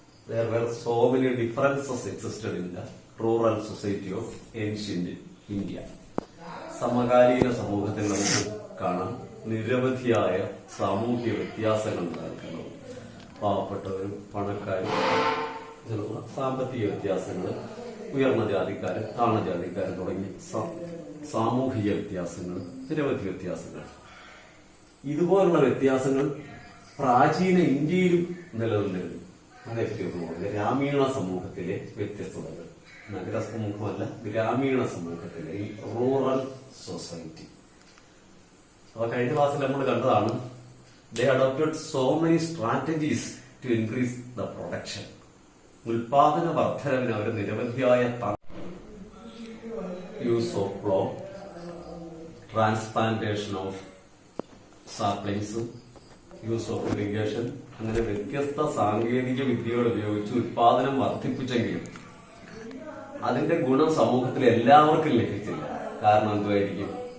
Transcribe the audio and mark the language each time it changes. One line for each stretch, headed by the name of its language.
English: There were so many differences existed in the rural society of ancient India.
Malayalam: സമകാലീന സമൂഹത്തിൽ നമുക്ക് കാണാം നിരവധിയായ സാമൂഹിക വ്യത്യാസങ്ങൾ ഉണ്ടായിരുന്നു. പാവപ്പെട്ടവരും പണക്കാരും, സാമ്പത്തിക വ്യത്യാസങ്ങൾ, ഉയർന്ന ജാതിക്കാരും താഴ്ന്ന ജാതിക്കാരും തുടങ്ങി സാമൂഹിക വ്യത്യാസങ്ങൾ, നിരവധി വ്യത്യാസങ്ങൾ. ഇതുപോലുള്ള വ്യത്യാസങ്ങൾ പ്രാചീന ഇന്ത്യയിലും നിലനിന്നിരുന്നു. അതേപ്പറ്റി ഗ്രാമീണ സമൂഹത്തിലെ വ്യത്യസ്തതകൾ, നഗര സമൂഹമല്ല, ഗ്രാമീണ സമൂഹത്തിലെ ഈ റൂറൽ സൊസൈറ്റി. അപ്പൊ കഴിഞ്ഞ ക്ലാസ്സിൽ നമ്മൾ കണ്ടതാണ്,
English: they adopted so many strategies to increase the production.
Malayalam: ഉൽപാദന വർധനവിന് അവർ നിരവധിയായ
English: use of plough, transplantation of saplings, use of irrigation,
Malayalam: അങ്ങനെ വ്യത്യസ്ത സാങ്കേതിക വിദ്യകൾ ഉപയോഗിച്ച് ഉൽപാദനം വർദ്ധിപ്പിച്ചെങ്കിലും അതിന്റെ ഗുണം സമൂഹത്തിൽ എല്ലാവർക്കും ലഭിച്ചില്ല. കാരണം എന്തുമായിരിക്കും?